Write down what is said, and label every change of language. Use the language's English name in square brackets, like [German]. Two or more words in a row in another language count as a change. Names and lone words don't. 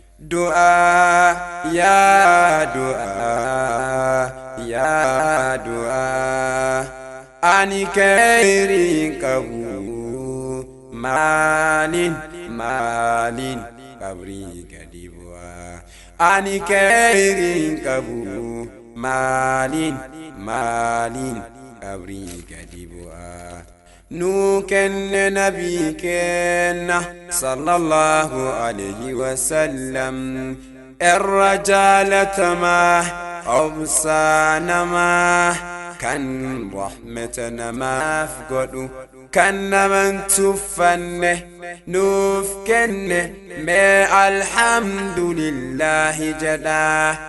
[Oromo] Du'aa, yaa du'aa, yaa du'aa, ani khayriin qabu, maaliin, maaliin qabrii gadi bu'aa? Ani khayriin qabu, maaliin, maaliin qabrii gadi bu'aa? Nu kenne nabii keenna [Arabic] صلى الله عليه وسلم, [Oromo] irra jaalatamaa, obsaa namaa, kan rahmata namaaf godhu, kan naman tuffanne nuuf kenne. Mee alhamdulillahi jedhaa.